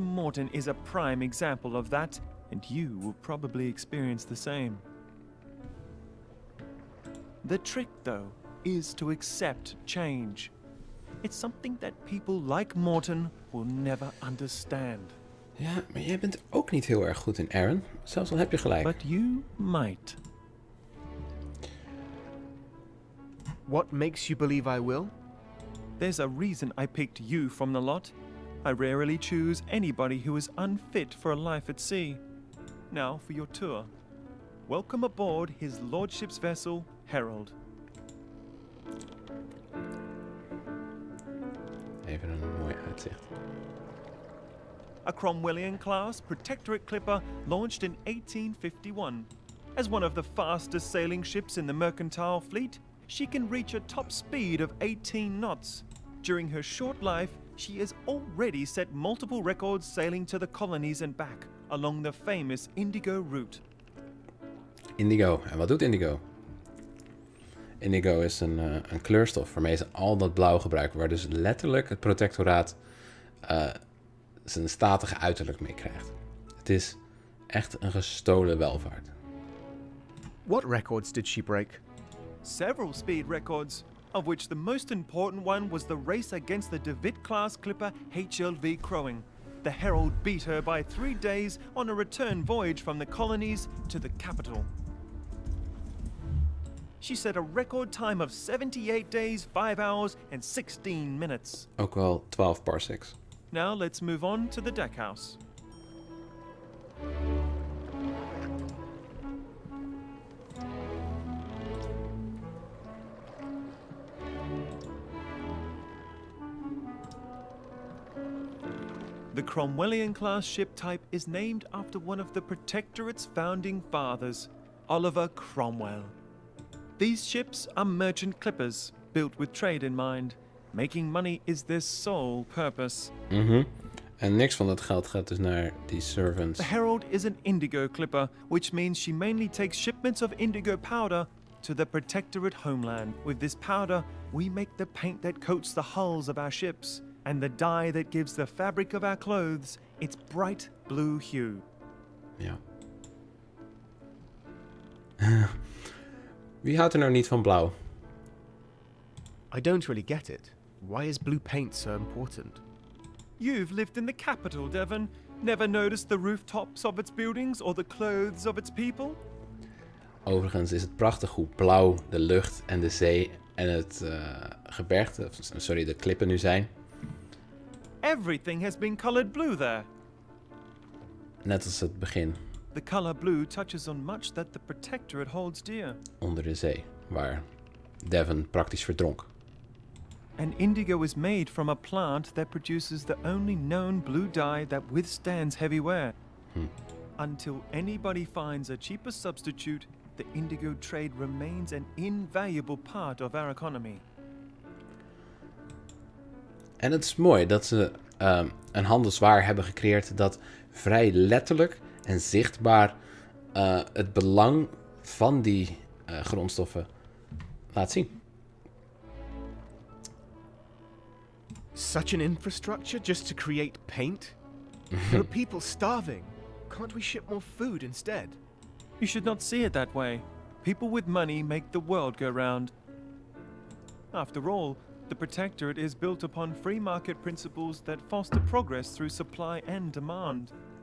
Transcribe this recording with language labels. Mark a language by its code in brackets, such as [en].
[en] Morton is a prime example of that, and you will probably experience the same. The trick, though, is to accept change. It's something that people like Morton will never understand. [nl] Ja, maar jij bent ook niet heel erg goed in, Aaron. Zelfs al heb je gelijk. [en] But you might. What makes you believe I will? There's a reason I picked you from the lot. I rarely choose anybody who is unfit for a life at sea. Now for your tour. Welcome aboard His Lordship's vessel, Herald. [nl] Even een mooi uitzicht. [en] A Cromwellian-class Protectorate clipper launched in 1851. As one of the fastest sailing ships in the mercantile fleet, she can reach a top speed of 18 knots. During her short life, she has already set multiple records sailing to the colonies and back along the famous Indigo route. [nl] Indigo. En wat doet Indigo? Indigo is een kleurstof waarmee ze al dat blauw gebruiken, waar dus letterlijk het protectoraat zijn statige uiterlijk mee krijgt. Het is echt een gestolen welvaart. [en] What records did she break? Several speed records, of which the most important one was the race against the DeWitt-class clipper HLV Crowing. The Herald beat her by 3 days on a return voyage from the colonies to the capital. She set a record time of 78 days, 5 hours and 16 minutes. [nl] Ook wel 12 parsecs. [en] Now let's move on to the deckhouse. The Cromwellian-class ship type is named after one of the Protectorate's founding fathers, Oliver Cromwell. These ships are merchant clippers, built with trade in mind. Making money is their sole purpose. [nl] En niks van dat geld gaat dus naar die servants. [en] The Herald is an indigo clipper, which means she mainly takes shipments of indigo powder to the Protectorate homeland. With this powder, we make the paint that coats the hulls of our ships, and the dye that gives the fabric of our clothes its bright blue hue. [nl] Ja. Wie houdt er nou niet van blauw? [en] I don't really get it. Why is blue paint so important? You've lived in the capital, Devon. Never noticed the rooftops of its buildings or the clothes of its people? [nl] Overigens is het prachtig hoe blauw de lucht en de zee en het gebergte, sorry, de klippen nu zijn. [en] Everything has been colored blue there. [nl] Net als het begin, [en] The color blue touches on much that the Protectorate holds dear. [nl] onder de zee, waar Devon praktisch verdronk. [en] And indigo is made from a plant that produces the only known blue dye that withstands heavy wear. Until anybody finds a cheaper substitute, the indigo trade remains an invaluable part of our economy. [nl] En het is mooi dat ze een handelswaar hebben gecreëerd dat vrij letterlijk en zichtbaar het belang van die grondstoffen laat zien. [en] Such an infrastructure just to create paint? There are people starving. Can't we ship more food instead? You should not see it that way. People with money make the world go round. After all, the Protectorate is built upon free market principles that foster progress through supply and demand.